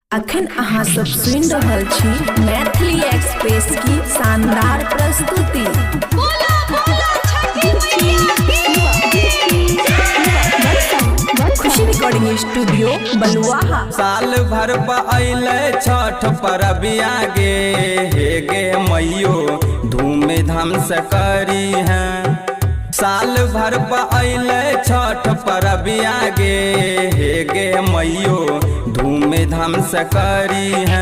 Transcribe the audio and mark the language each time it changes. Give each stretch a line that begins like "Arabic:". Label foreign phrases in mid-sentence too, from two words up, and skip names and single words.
Maithili: अखन अहाँ सब सुनि रहल छी मैथिली एक्सप्रेस की शानदार प्रस्तुति। खुशी रिकॉर्डिंग स्टूडियो बलुआहा। साल भर पअले छठ परबिया गे हे गे मैयो धूम धाम से करी है। साल भर पअले छठ परबिया गे हे गे मैयो धूम धाम से करी है।